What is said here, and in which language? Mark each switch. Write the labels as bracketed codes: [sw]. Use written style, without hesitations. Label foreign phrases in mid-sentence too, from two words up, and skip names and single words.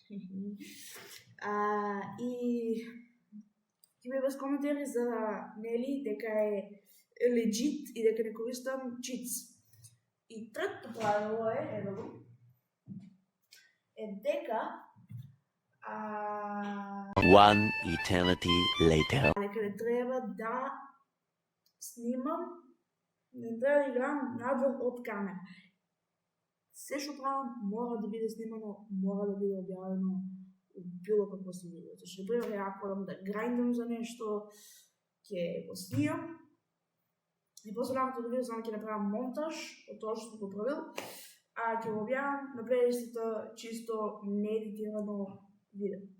[mk] И ќе ми без коментари за нели дека е legit и дека не користам cheats. И третото правило е дека [en] One eternity later. [mk] Дека не треба да снимам, не треба да играм надвор од камера. Се што правам мора да биде снимано, мора да биде објавено било какво си видео. Зашто, например, ако одам да грайндам за нешто, ќе го снимам и после рамката видео само ќе направам монтаж од тоа што го правил, ќе го објавам на плейлистата чисто неедитирано видео.